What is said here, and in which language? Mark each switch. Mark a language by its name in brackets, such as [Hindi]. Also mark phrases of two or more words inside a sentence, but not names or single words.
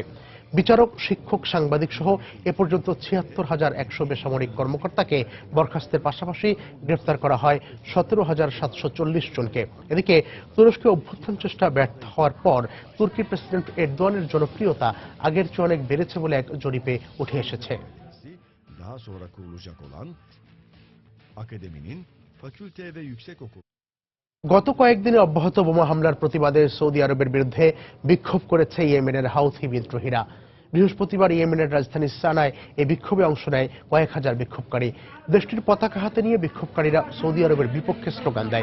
[Bangla] বিচারক, শিক্ষক, সাংবাদিক সহ এ পর্যন্ত ৭৬,১০০ বেসামরিক কর্মকর্তাকে বরখাস্তের পাশাপাশি গ্রেফতার করা হয় ১৭,৭৪০ জনকে। এদিকে তুরস্কে অভ্যুত্থান চেষ্টা ব্যর্থ হওয়ার পর তুর্কির প্রেসিডেন্ট এরদোয়ানের জনপ্রিয়তা আগের চেয়ে অনেক বেড়েছে বলে এক জরিপে উঠে এসেছে। [Turkish] Daha sonra kurulacak olan akademinin fakülte ve yüksekokul [Bangla] গত কয়েকদিনে অব্যাহত বোমা হামলার প্রতিবাদে সৌদি আরবের বিরুদ্ধে বিক্ষোভ করেছে ইয়েমেনের হাউথি বিদ্রোহীরা। বৃহস্পতিবার ইয়েমেনের রাজধানী সানায় এই বিক্ষোভে অংশ নেয় কয়েক হাজার বিক্ষোভকারী। দেশটির পতাকা হাতে নিয়ে বিক্ষোভকারীরা সৌদি আরবের বিপক্ষে স্লোগান দেয়।